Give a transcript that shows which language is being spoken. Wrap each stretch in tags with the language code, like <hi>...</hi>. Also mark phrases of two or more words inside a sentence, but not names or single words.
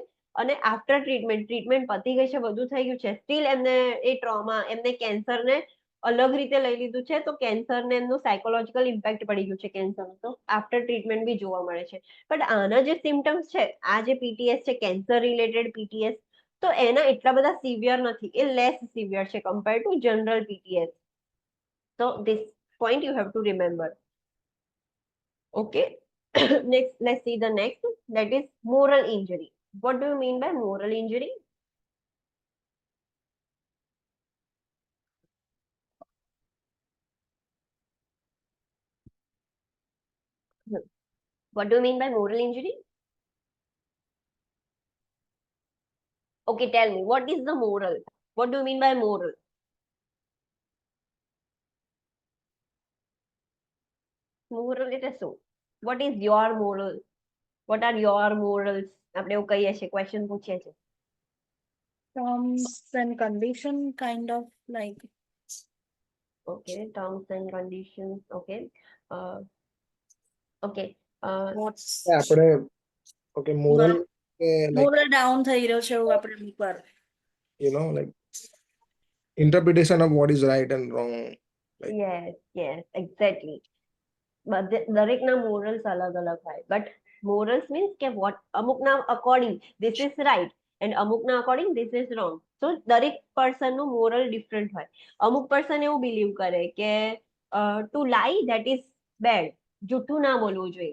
<gu>અને</gu> <en>after treatment</en> <gu>પતી ગઈ છે, બધું થઈ ગયું છે, સ્ટીલ એમને એ ટ્રોમા, એમને કેન્સરને અલગ રીતે લઈ લીધું છે, તો કેન્સરને એમનું</gu> <en>psychological impact</en> <gu>પડી ગયું છે કેન્સર, તો</gu> <en>after treatment</en> <gu>બી જોવા મળે છે. બટ આના જે સિમ્ટમ્સ છે, આ જે પીટીએસ છે,</gu> <en>cancer related PTS,</en> <gu>તો એના એટલા બધા સિવિયર નથી, એ</gu> <en>less severe</en> <gu>છે</gu> <en>compare to general PTS. So this point you have to remember. Okay. Next, let's see the next. That is moral injury. What do you mean by moral injury? What do you mean by moral injury? Okay, tell me, what is the moral? What do you mean by moral?</en> <gu>Moral એટલે શું?</gu> <en>What is your moral? What are your morals?</en> <gu>આપણે એવું કહીએ છીએ, ક્વેશ્ચન પૂછીએ છીએ.</gu> <en>Terms and condition, kind of like. Okay, terms and conditions. Okay. Okay. What's આપણે okay moral like moral down</en> <gu>થઈ રહ્યો છે એવું આપણે અમુક વાર.</gu> <en>you know like interpretation of what is right and wrong. yes, exactly. દરેકના મોરલ્સ</en> <gu>અલગ અલગ હોય,</gu> <en>but morals means કે વોટ અમુકના according this is right and અમુકના according this is wrong.</en> <gu>તો દરેક પર્સનનું</gu> <en>moral different</en> <gu>હોય. અમુક પર્સન એવું બિલીવ કરે કે</gu> <en>to lie that is bad,</en> <gu>જૂઠું ના બોલવું જોઈએ.</gu>